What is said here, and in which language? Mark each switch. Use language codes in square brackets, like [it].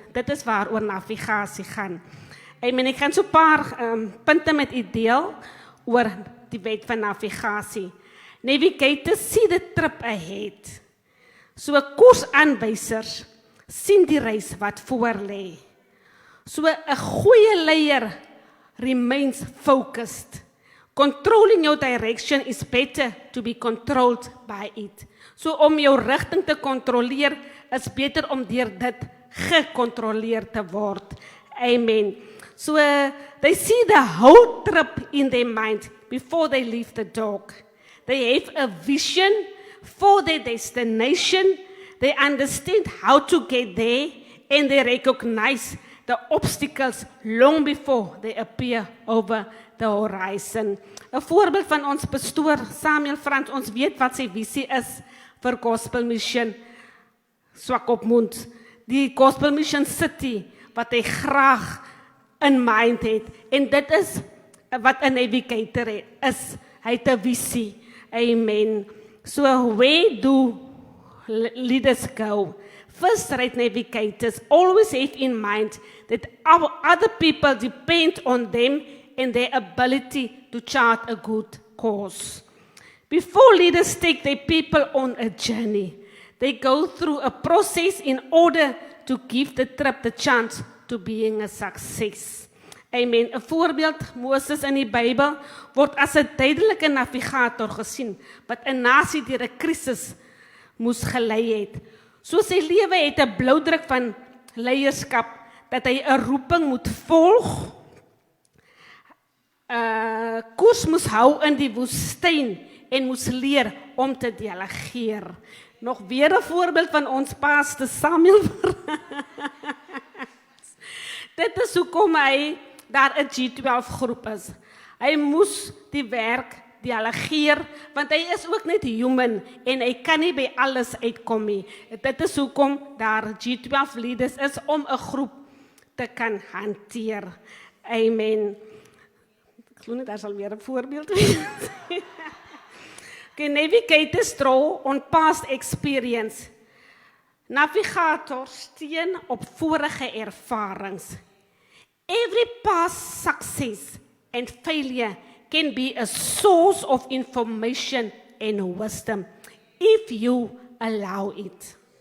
[af] Dit is waaroor navigasie gaan. Ek gaan so 'n paar punte met u deel oor die wet van navigasie. [en] Navigators see the trip ahead. [af] So koersaanwysers sien die reis wat voor lê. So 'n goeie leier [en] remains focused. Controlling your direction is better to be controlled by it. [af] So om jou rigting te kontroleer is beter om deur dit gekontroleer te word. Amen. [en] So they see the whole trip in their mind before they leave the dock. They have a vision for their destination. They understand how to get there and they recognize the obstacles long before they appear over the horizon. [af] 'n Voorbeeld van ons pastoor Samuel Frans, ons weet wat sy visie is vir Gospel Mission Swakopmund. Die Gospel Mission City wat hy graag [en] in mind [af] het. En dit is wat 'n navigator is. Hy het 'n visie. Amen. [en] So where do leaders go? First-rate navigators always have in mind that other people depend on them and their ability to chart a good course. Before leaders take their people on a journey, they go through a process in order to give the trip the chance to being a success. Amen. [af] 'n Voorbeeld, Moses in die Bybel word as 'n duidelike navigator gesien wat 'n nasie deur 'n krisis moes gelei het. So sy lewe het 'n bloudruk van leierskap dat hy 'n roeping moet volg. Koers moes hou in die woestyn en moes leer om te delegeer. Nog weer 'n voorbeeld van ons pastor Samuel. Dit is hoekom hy daar 'n G12 groep is. Hy moes die werk delegeer, want hy is ook net human en hy kan nie by alles uitkom nie. Dit is hoekom daar G12 leaders is om 'n groep te kan hanteer. Amen. Ek glo net daar sal weer 'n voorbeeld wees. [en] Okay, navigators draw on past experience. [af] Navigators steun op vorige ervarings. [en] Every past success and failure can be a source of information and wisdom if you allow it.